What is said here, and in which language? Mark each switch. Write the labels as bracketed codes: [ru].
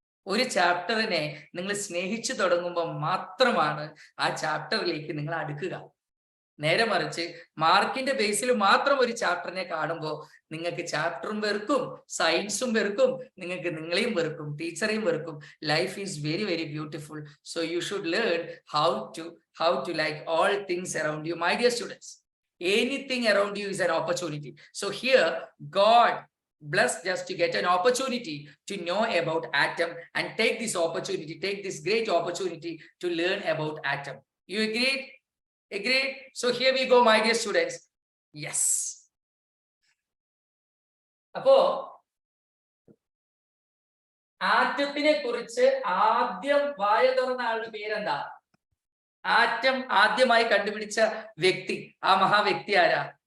[ml] ഒരു ചാപ്റ്ററിനെ നിങ്ങൾ സ്നേഹിച്ചു തുടങ്ങുമ്പോൾ മാത്രമാണ് ആ ചാപ്റ്ററിലേക്ക് നിങ്ങൾ അടുക്കുക. നേരെ മറിച്ച് മാർക്കിന്റെ ബേസിൽ മാത്രം ഒരു ചാപ്റ്ററിനെ കാണുമ്പോൾ നിങ്ങൾക്ക് ചാപ്റ്ററും വെറുക്കും, സയൻസും വെറുക്കും, നിങ്ങൾക്ക് നിങ്ങളെയും വെറുക്കും, ടീച്ചറെയും വെറുക്കും. [en] Life is very very beautiful. So you should learn how to like all things around you, my dear students. Anything around you is an opportunity. So here God blessed us to get an opportunity to know about atom, and take this great opportunity to learn about atom. You agreed? So here we go, my dear students. Yes. [ml] അപ്പോ ആറ്റത്തിനെ കുറിച്ച് ആദ്യം വായ തുറന്ന ആളുടെ പേരെന്താ? Atom ആദ്യമായി കണ്ടുപിടിച്ച വ്യക്തി, ആ മഹാവ്യക്തി ആരാ?